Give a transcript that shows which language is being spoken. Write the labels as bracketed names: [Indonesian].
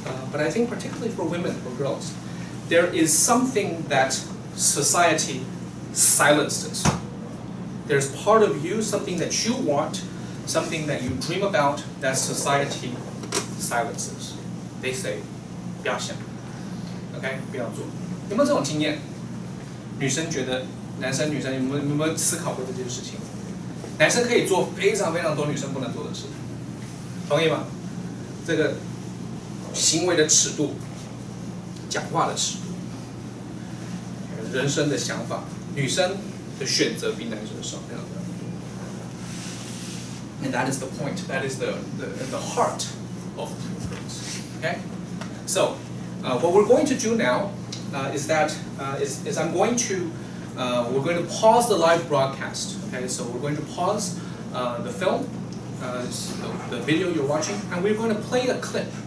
[English] But I think particularly for women or girls, there is something that society silences. There's part of you, something that you want, something that you dream about, that society silences. They say, [Chinese] 不要想 ，OK， 不要做。有没有这种经验？女生觉得男生、女生有没有思考过这件事情？男生可以做非常非常多女生不能做的事，同意吗？这个行为的尺度，讲话的尺度，人生的想法，女生的选择比男生少非常多。 [English] And that is the point. That is the heart of girls. Okay, so what we're going to do now is that I'm going to we're going to pause the live broadcast. Okay, so we're going to pause the film, the video you're watching, and we're going to play a clip.